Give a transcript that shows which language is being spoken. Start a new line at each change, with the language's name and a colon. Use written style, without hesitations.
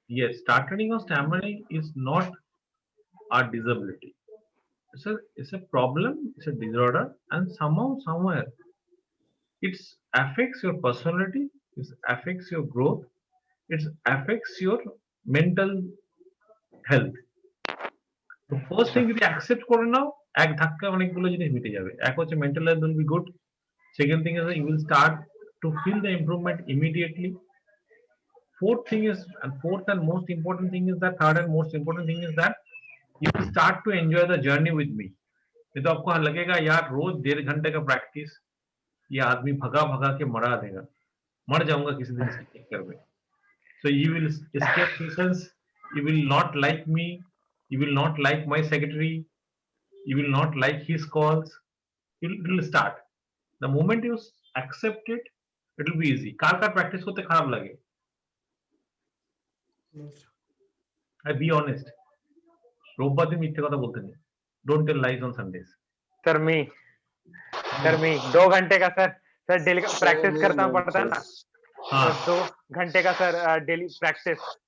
English: yes, stuttering or stammering is not a disability. It's a problem, it's a disorder, and somehow, somewhere, it affects your personality, it affects your growth, it affects your mental health. The first thing
Bangla: যদি accept করে নাও, এক ধাক্কায় অনেকগুলো জিনিস মিটে যাবে। এক হচ্ছে
English: mental health will be good. Second thing is that you will start to feel the improvement immediately. Fourth thing is, and fourth and most important thing is that, third and most important thing is that you will start to enjoy the journey with me.
Hindi: नहीं तो आपको लगेगा यार रोज 1.5 घंटे का practice ये आदमी भगा भगा के मरा देगा, मर जाऊंगा किसी दिन इसके चक्कर में.
English: So you will escape nuisance, you will not like me, you will not like my secretary, you will not like his calls. It will start. The moment you accept it, it will be easy.
Bangla: Car car practice করতে খারাপ লাগে?
English: I be honest.
Bangla: রোববার দিন মিথ্যে কথা বলতে নেই.
English: Don't tell lies on Sundays.
Hindi: Sir मी 2 घंटे का सर डेली का प्रैक्टिस करना पड़ता है ना. हाँ. 2 घंटे का सर डेली प्रैक्टिस.